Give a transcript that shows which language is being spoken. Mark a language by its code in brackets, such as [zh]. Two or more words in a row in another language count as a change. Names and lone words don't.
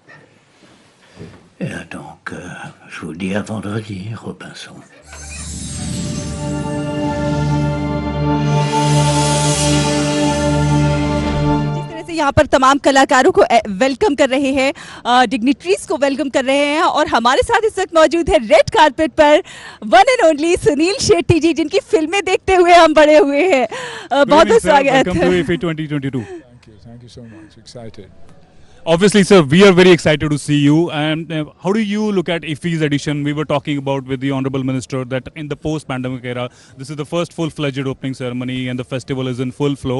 [fr] Et donc, je vous dis à vendredi, Robinson. [hi] यहाँ पर तमाम कलाकारों को वेलकम कर रहे हैं, डिग्निटरीज को वेलकम कर रहे हैं। और हमारे साथ इस वक्त मौजूद है [en] red carpet [hi] पर [en] one and only [hi] सुनील शेट्टी जी, जिनकी फिल्में देखते हुए हम बड़े हुए हैं। बहुत बहुत स्वागत। [en] Welcome to IFFI 2022. Thank you so much. Excited. Obviously, sir, we are very excited to see you. And how do you look at IFFI's edition? We were talking about with the Honorable Minister that in the post-pandemic era, this is the first full-fledged opening ceremony and the festival is in full flow.